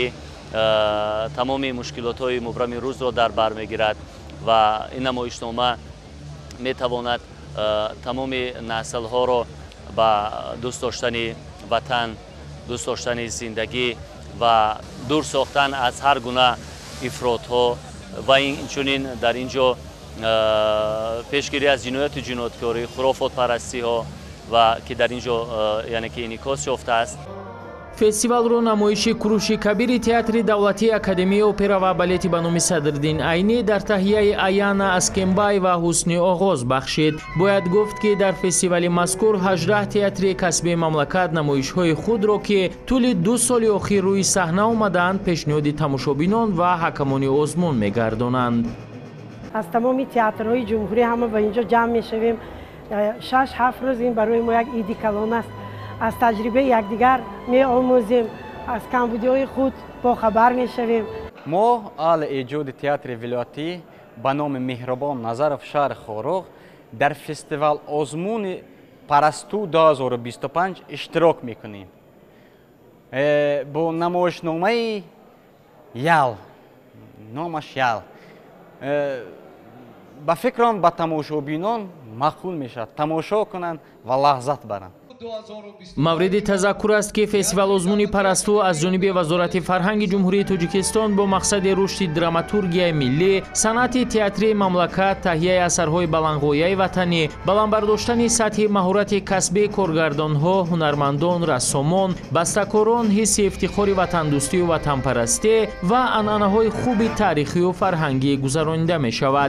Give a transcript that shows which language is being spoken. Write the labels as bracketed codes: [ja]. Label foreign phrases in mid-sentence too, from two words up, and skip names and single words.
[tg] تمام مشکلات‌های مبرم روز را در بر می‌گیرد و این نمایشنامه می‌تواند تمام نسل‌ها را به دوست داشتن وطن، دوست داشتن زندگی و دور ساختن از هر گونه افراط‌ها و اینچنین در اینجا پیشگیری از جنایت و جنایتکاری، خرافات پرستی ها و که در اینجا یعنی که انعکاس یافته است. фестивалро намоиши курӯши кабири театри давлатии академияи опера ва балети ба номи Садриддин Айнӣ дар таҳияи Аяна Аскембай ва Ҳусни оғоз бахшид. бояд гуфт, ки дар фестивали мазкур 18 театри касбии мамлакат намоишҳои худро ки тӯли 2 соли охир рӯи саҳна омаданд пешниҳоди тамошобинон ва ҳакамони озмун мегардонанд. аз тамоми театрҳои ҷумҳурӣ ҳама ба инҷо ҷамъ мешавем. 6-7 рӯз ин барои мо як иди калон аст. از تجربه یکدیگر می آموزیم، از کمبودی‌های خود با خبر می شویم. ما اهل ایجاد تئاتر ولایتی به نام مهربان نظرов شهر خاروغ در فستیوال آزمون پرستو 2025 اشتراک میکنیم. با نمایشنامه یال، نامش یال، با فکرم با تماشابینان مقبول میشد تماشا کنند و لذت برند. мавриди тазаккур аст, ки фестивал озмуни парасту аз ҷониби вазорати фарҳанги ҷумҳурии Тоҷикистон бо мақсади рушди драматургияи миллӣ, санъати театрии мамлакат, таҳияи асарҳои баландғояи ватанӣ, баландбардоштани сатҳи маҳорати касбии коргардонҳо, ҳунармандон, рассомон, бастакорон, ҳисси ифтихори ватандӯстию ватанпарастӣ ва анъанаҳои хуби таърихию фарҳангӣ гузаронида мешавад.